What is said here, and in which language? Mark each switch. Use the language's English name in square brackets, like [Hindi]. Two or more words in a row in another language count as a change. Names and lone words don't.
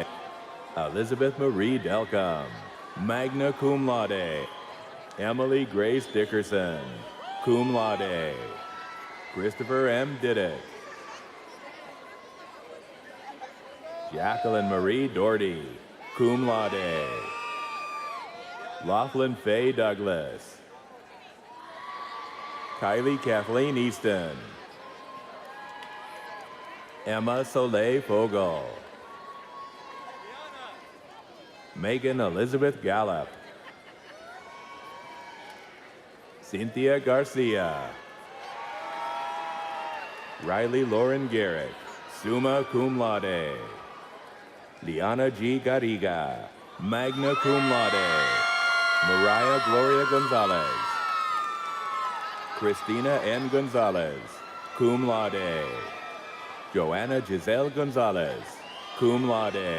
[English] Elizabeth Marie Delcom, [Latin] magna cum laude. [English] Emily Grace Dickerson, [Latin] cum laude. [English] Christopher M. Diddick. Jacqueline Marie Doherty, [Latin] cum laude. [English] Laughlin Faye Douglas. Kylie Kathleen Easton. Emma Soleil Fogel. Megan Elizabeth Gallup. Cynthia Garcia. Riley Lauren Garrett, [Latin] summa cum laude. [English] Liana G. Garriga, [Latin] magna cum laude. [English] Mariah Gloria Gonzalez. Christina N. Gonzalez, [Latin] cum laude. [English] Joanna Giselle Gonzalez, [Latin] cum laude.